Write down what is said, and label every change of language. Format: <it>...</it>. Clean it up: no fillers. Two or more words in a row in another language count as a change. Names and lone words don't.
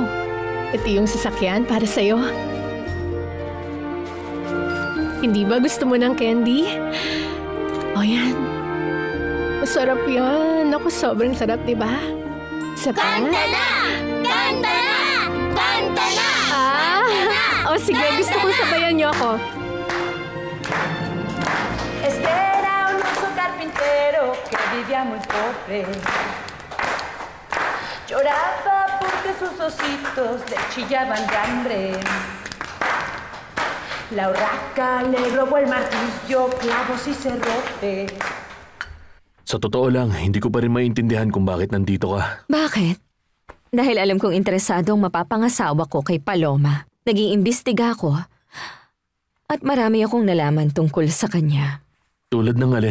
<tl>Ito yung sasakyan para sa'yo. Hindi ba gusto mo ng candy? O yan. Masarap yan. Ako, sobrang sarap, di ba? Isa pa? Kanta na! Kanta na! Kanta na! O sige, gusto kong sabayan niyo ako.</tl> <es>Este era un oso carpintero que vivía muy pobre. Lloraba porque sus ositos le chillaban de hambre. La urraca le robó el martillo, clavos y cerrotes.</es> <tl>Sa totoo lang, hindi ko pa rin maintindihan kung bakit nandito ka. Bakit? Dahil alam kong interesado ang mapapangasawa ko kay Paloma. Nag-iimbestiga ako. At marami akong nalaman tungkol sa kanya. Tulad ng alin?</tl>